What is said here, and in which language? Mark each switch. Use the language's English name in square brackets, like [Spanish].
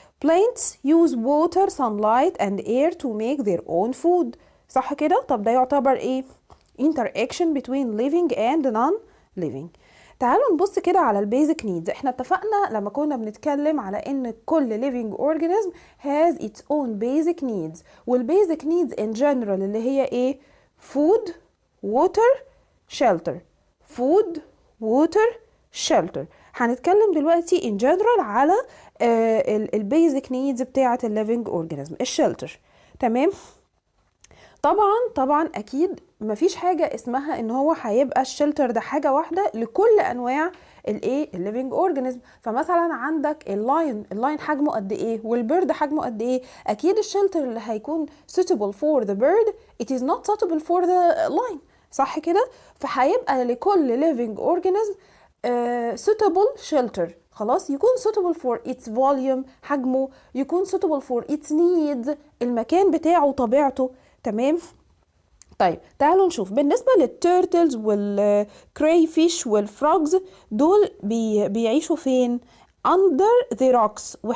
[English] Plants use water, sunlight and air to make their own food. [Arabic] صح كده؟ طب ده يعتبر ايه؟ [English] interaction between living and non-living. [Arabic] تعالوا نبص كده على البيزك نيدز. احنا اتفقنا لما كنا بنتكلم على ان كل [English] living organism has its own basic needs. [Arabic] والبيزك [English] needs in general [Arabic] اللي هي ايه؟ [English] food, water, shelter. food, water, shelter. [Arabic] هنتكلم دلوقتي [English] in general [Arabic] على البيزك نيدز بتاعة الليفينج اورجانيزم، الشلتر. تمام. طبعا اكيد مفيش حاجة اسمها ان هو هيبقى الشلتر ده حاجة واحدة لكل انواع الايه؟ الليفينج اورجانيزم. فمثلا عندك اللاين حجمه قد ايه والبيرد حجمه قد ايه. اكيد الشلتر اللي هيكون [English] suitable for the bird it is not suitable for the lion. [Arabic] صح كده؟ فهيبقى لكل [English] living organism suitable shelter. [Arabic] خلاص. يكون [English] suitable for its volume [Arabic] حجمه، يكون [English] suitable for its needs [Arabic] المكان بتاعه وطبيعته. تمام. طيب تعالوا نشوف بالنسبة للتيرتلز والكراي فيش والفروجز دول بيعيشوا فين؟ [English] under the rocks.